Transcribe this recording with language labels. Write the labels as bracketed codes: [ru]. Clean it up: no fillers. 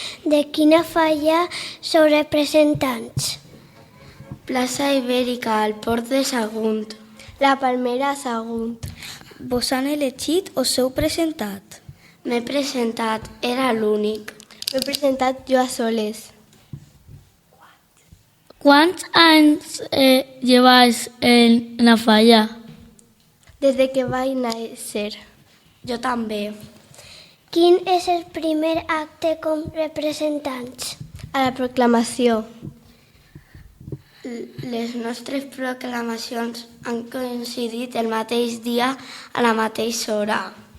[ca] De quina falla sou representants? Plaça Ibèrica, al Port de Sagunt. La Palmera, Sagunt. Vos han elegit o s'heu presentat? M'he presentat, era l'únic. M'he presentat jo a soles. [es] ¿Cuántos años lleváis en la falla? Desde que [ca] vaig néixer. Jo també. Quin és el primer acte com representants? A la proclamació. Les nostres proclamacions han coincidit el mateix dia a la mateixa hora.